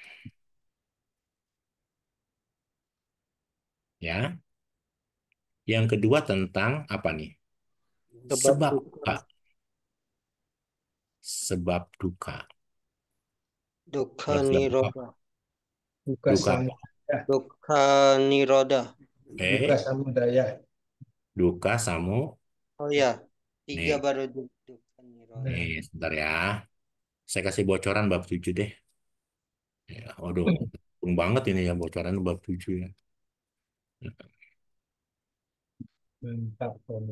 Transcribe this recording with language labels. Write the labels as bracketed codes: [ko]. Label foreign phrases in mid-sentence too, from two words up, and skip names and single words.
[id] Ya. Yang kedua tentang apa nih? Sebab Sebab duka. duka. Sebab duka. Dukkha Kalau sebab duka, Nirodha. Duka duka apa? samudaya. [pi] Dukkha Nirodha. [id] Duka Eh, samudaya. duka samu. Oh ya, tiga Nih, baru [pi] Dukkha Nirodha. [id] nih, sebentar ya. Saya kasih bocoran bab 7 deh. Ya, waduh, untung banget ini ya bocoran bab 7 ya. Mantap. Romo.